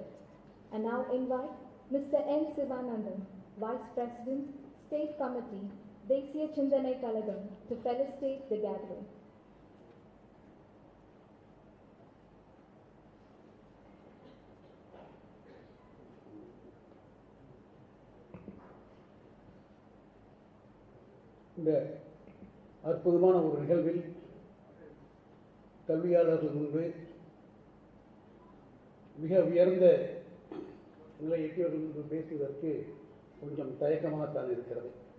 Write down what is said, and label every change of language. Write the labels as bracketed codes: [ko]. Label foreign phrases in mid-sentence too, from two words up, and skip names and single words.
[en] I now invite Mr. N. Sivanandan, Vice President, State Committee, Desiya Chindanai Kalagam, to felicitate the gathering. [ta] இந்த அற்புதமான ஒரு நிகழ்வில் கல்வியாளர்கள் முன்பு மிக உயர்ந்த நிலை எட்டியவர்கள் முன்பு பேசுவதற்கு கொஞ்சம் தயக்கமாகத்தான் இருக்கிறது.